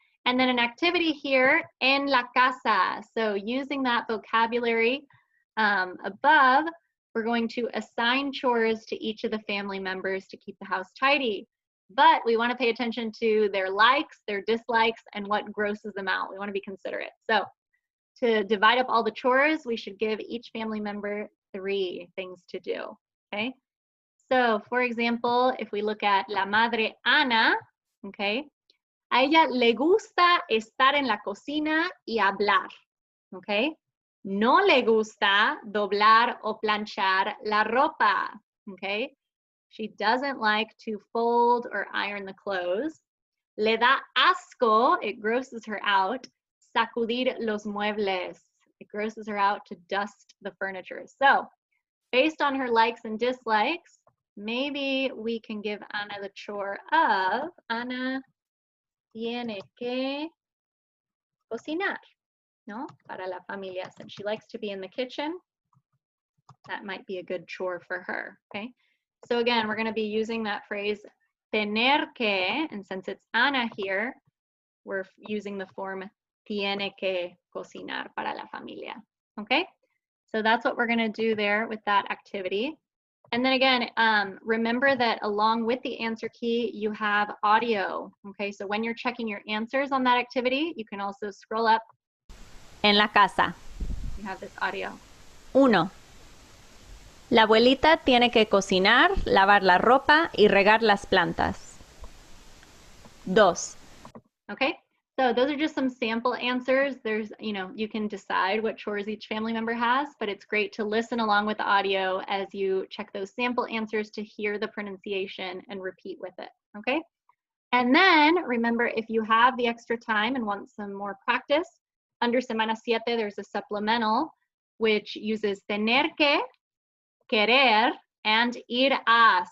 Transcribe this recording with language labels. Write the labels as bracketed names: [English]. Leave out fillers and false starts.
[English] And then an activity here, [Spanish] en la casa. [English] So using that vocabulary above, we're going to assign chores to each of the family members to keep the house tidy. But we want to pay attention to their likes, their dislikes, and what grosses them out. We want to be considerate. So to divide up all the chores, we should give each family member 3 things to do, okay? So for example, if we look at [Spanish] la madre Ana, okay, a ella le gusta estar en la cocina y hablar, okay? No le gusta doblar o planchar la ropa, okay? [English] She doesn't like to fold or iron the clothes. [Spanish] Le da asco, [English] it grosses her out, [Spanish] sacudir los muebles. [English] It grosses her out to dust the furniture. So, based on her likes and dislikes, maybe we can give Ana the chore of, [Spanish] Ana tiene que cocinar, no? Para la familia. [English] Since she likes to be in the kitchen, that might be a good chore for her, okay? So again, we're going to be using that phrase tener que, and since it's Ana here, we're using the form [Spanish] tiene que cocinar para la familia. [English] Okay, so that's what we're going to do there with that activity. And then again, remember that along with the answer key, you have audio. Okay, so when you're checking your answers on that activity, you can also scroll up. [Spanish] En la casa. [English] You have this audio. 1. [Spanish] La abuelita tiene que cocinar, lavar la ropa y regar las plantas. 2. [English] Okay, so those are just some sample answers. There's, you can decide what chores each family member has, but it's great to listen along with the audio as you check those sample answers to hear the pronunciation and repeat with it, okay? And then remember, if you have the extra time and want some more practice, under Semana 7, there's a supplemental which uses tener que, querer, and ir a.